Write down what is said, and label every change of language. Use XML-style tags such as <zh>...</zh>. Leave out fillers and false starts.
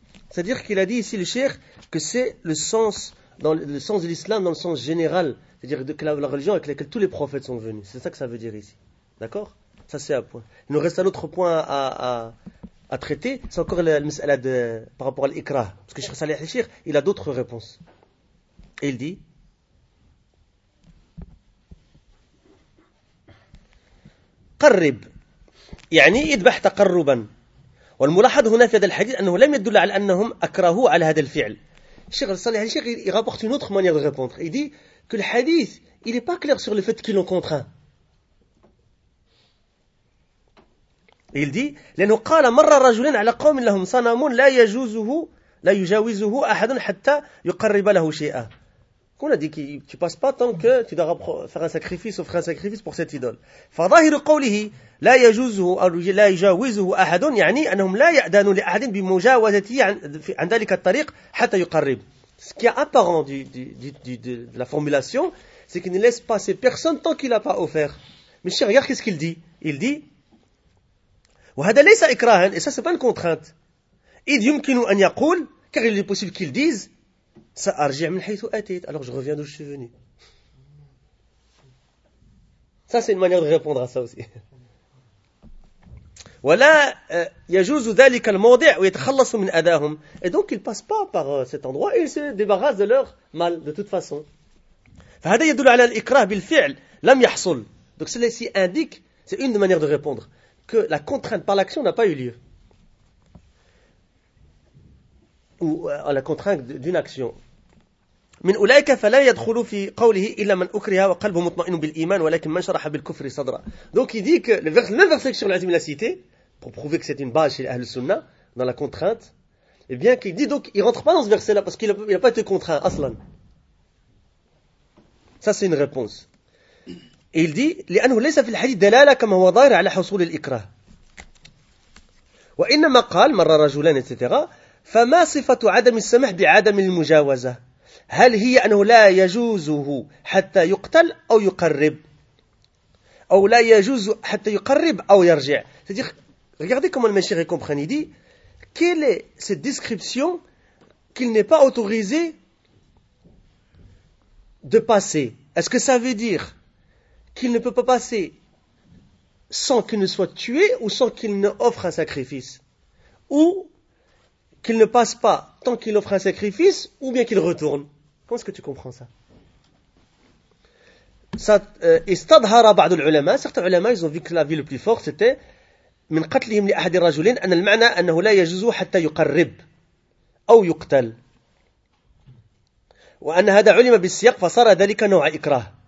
<fr>C'est-à-dire qu'il a dit ici le cheikh que c'est le sens, dans le sens de l'islam dans le sens général, c'est-à-dire que la religion avec laquelle tous les prophètes sont venus, c'est ça que ça veut dire ici, d'accord? Ça c'est un point. Il nous reste un autre point à traiter, c'est encore la mis'ala de par rapport à l'ikra, parce que Cheikh Saleh Ali Cheikh, il a d'autres réponses. Et il dit,</fr> <ar>قرب يعني اذبح تقربا والملاحظ هنا في هذا الحديث انه لم يدل على انهم اكرهوا على هذا الفعل. الشيخ الصالح الشيخ يغابط</ar> <fr>une autre manière de répondre. Il dit que le hadith il est pas clair sur le fait qu'ils l'ont contraint. Il dit</fr> <ar>لانه قال مر رجل على قوم لهم صنم لا يجوزه لا يجاوزه احد حتى يقرب له شيئا.</ar> <fr>On a dit que tu ne passes pas tant que tu dois faire un sacrifice, offrir un sacrifice pour cette idole.</fr> <ar>فَظَاهِرُ قَوْلِهِ لَا يَجُوزُهُ لَا يَجَوِزُهُ أَحَدٌ يعني أنهم لا يأذن لأحد بمجاوزته عن ذلك الطريق حتى يقرب.</ar> <fr>Ce qui est apparent de la formulation, c'est qu'il ne laisse passer personne tant qu'il n'a pas offert. Mais chers, regarde qu'est-ce qu'il dit. Il dit</fr> <ar>وَهَذَا لَيْسَ إِكْرَاهًا.</ar> <fr>Et ça, ce n'est pas une contrainte.</fr> <ar>إِذْ يُمْكِنُ أَنْ يَقُولْ.</ar> <fr>Car il est possible qu'il dise alors je reviens d'où je suis venu. Ça c'est une manière de répondre à ça aussi.</fr> <ar>Voilà, يجوز ذلك الموضع ويتخلص من أداهم.</ar> <fr>Et donc ils passent pas par cet endroit et ils se débarrassent de leur mal de toute façon.</fr> <ar>فهذا يدل على الإكراه بالفعل لم يحصل.</ar> <fr>Donc celle-ci indique, c'est une manière de répondre que la contrainte par l'action n'a pas eu lieu. Ou à la contrainte d'une action.</fr> <ar>من أولئك فلا يدخل في قوله إلا من أكره وقلبه مطمئن بالإيمان ولكن من شرح بالكفر صدره.</ar> <fr>Donc il dit que le verset que Cheikh Al-Azim l'a cité pour prouver que c'est une base chez l'Ahl Sunna dans la contrainte, et bien qu'il dit donc il rentre pas dans ce verset là parce qu'il n'a pas été contraint aslan. Ça c'est une réponse. Et il dit</fr> <ar>لأنه ليس في الحديث دلالة كما هو ظاهر على حصول الإكراه وإنما قال مر رجلان etc. فما صفة عدم السمح بعدم المجاوزة. هل هي أنه لا يجوزه حتى يقتل أو يقرب أو لا يجوز حتى يقرب أو يرجع.</ar> <fr>Regardez comment le Mashiach comprend, il dit quelle est cette description qu'il n'est pas autorisé de passer. Est-ce que ça veut dire qu'il ne peut pas passer sans qu'il ne soit tué ou sans qu'il ne offre un sacrifice, ou qu'il ne passe pas tant qu'il offre un sacrifice ou bien qu'il retourne? Comment est-ce que tu comprends ça?</fr> <ar>Istadhara ba'd al-ulama,</ar> <fr>certains ulama ils ont vu que la vie le plus fort c'était</fr> <ar>من قتلهم لأحد الرجلين أن المعنى أنه لا يجوز حتى يقرب أو يقتل وأن هذا علم بالسياق فصار ذلك نوع إكراه.</ar>